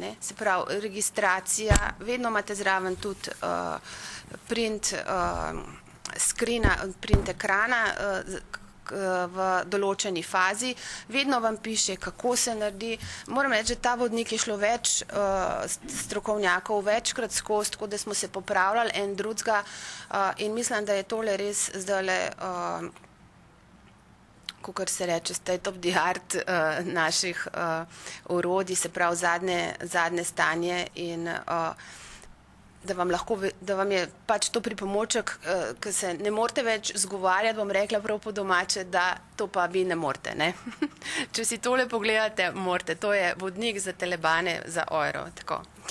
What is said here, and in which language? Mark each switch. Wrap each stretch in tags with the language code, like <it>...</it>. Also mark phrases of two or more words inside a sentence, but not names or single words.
<sl>Se pravi, registracija, vedno imate zraven tudi</sl> <en>print screena,</en> <sl>print ekrana, v določeni fazi, vedno vam piše, kako se naredi. Moram reči, da ta vodnik je šlo več strokovnjakov večkrat skozi, tako da smo se popravljali en drugega in mislim, da je tole res zdajle kakor se reče,</sl> <en>state of the art</en> <sl>naših orodij, se pravi zadnje stanje in da vam je pač to pripomoček, ki se ne morete več zgovarjati, bom rekla prav po domače, da to pa vi ne morete, ne. Če si tole pogledate, morate, to je vodnik za telebane za euro, tako.</sl>